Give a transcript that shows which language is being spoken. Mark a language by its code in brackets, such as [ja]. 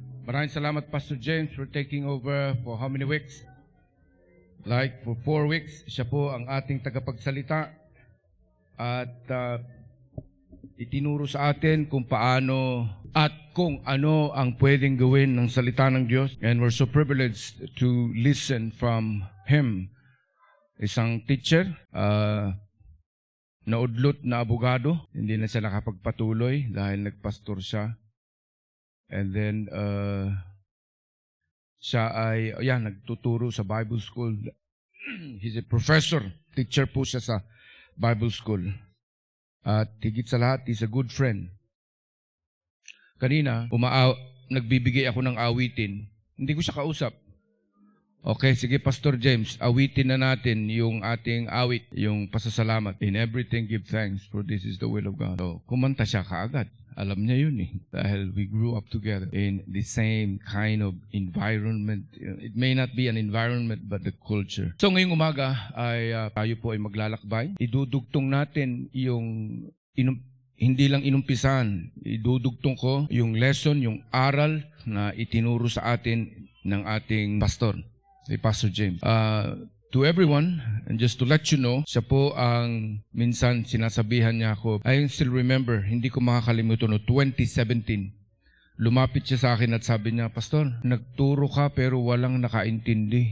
[tl] Maraming salamat, [en] Pastor James, for taking over for how many weeks? Like for 4 weeks. [tl] Siya po ang ating tagapagsalita. At itinuro sa atin kung paano at kung ano ang pwedeng gawin ng salita ng Diyos. [en] And we're so privileged to listen from him. [tl] Isang teacher, naudlot na abogado. Hindi na siya nakapagpatuloy dahil nagpastor siya. And then, siya ay, nagtuturo sa Bible School. [en] He's a professor. [tl] Teacher po siya sa Bible School. At higit sa lahat, [en] he's a good friend. [tl] Kanina, nagbibigay ako ng awitin. Hindi ko siya kausap. Okay, sige Pastor James, awitin na natin yung ating awit, yung pasasalamat. [en] In everything give thanks, for this is the will of God. [tl] So, kumanta siya kaagad. Alam niya yun eh. [en] Dahil we grew up together in the same kind of environment. It may not be an environment, but the culture. [tl] So ngayong umaga ay tayo po ay maglalakbay. Idudugtong natin yung hindi lang inumpisan. Idudugtong ko yung lesson, yung aral na itinuro sa atin ng ating pastor, si Pastor James. [en] To everyone, and just to let you know, [tl] siya po ang minsan sinasabihan niya ako, I still remember, hindi ko makakalimutan, 2017, lumapit siya sa akin at sabi niya, Pastor, nagturo ka pero walang nakaintindi.